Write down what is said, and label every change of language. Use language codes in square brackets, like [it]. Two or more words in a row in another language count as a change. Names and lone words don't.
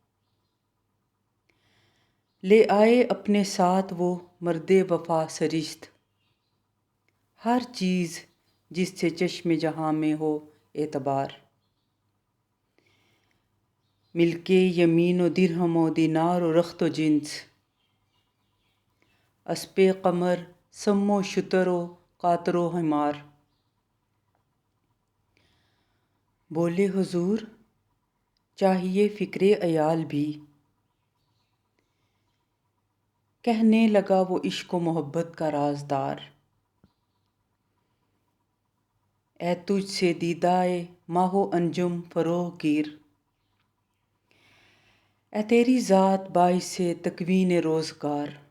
[ur] لے آئے اپنے ساتھ وہ مرد وفا سرشت، ہر چیز جس سے چشم جہاں میں ہو اعتبار۔ ملکے یمین و درہم و دینار و رخت و جنس، اسپِ قمر سم و شتر و قاطر و حمار۔ بولے حضور چاہیے فکر عیال بھی، کہنے لگا وہ عشق و محبت کا رازدار۔ اے تجھ سے دیدۂ ماہ و انجم فروغ گیر، اے تیری ذات باعث تکوین روزگار۔